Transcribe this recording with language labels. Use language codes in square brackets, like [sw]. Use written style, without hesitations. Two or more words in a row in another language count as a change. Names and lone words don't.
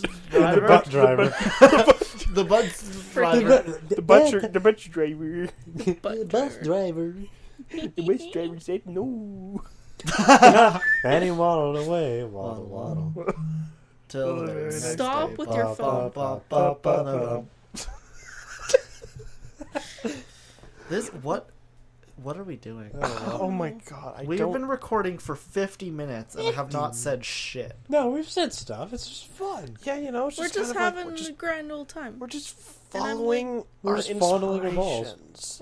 [en] And the bus driver. the bus Freaking- driver. The butcher driver. The bus driver. The bus driver said no. And he waddled away, waddle, waddle. Till the very next Stop day. with your Ba, phone. ba, ba, ba, ba, ba. This what are we doing? Oh my god! We've been recording for 50 minutes and have not said shit. No, we've said stuff. It's just fun. Yeah, it's We're just just kind of having like, a grand old time. we're just And I'm following We're our just fondling our balls. inspirations.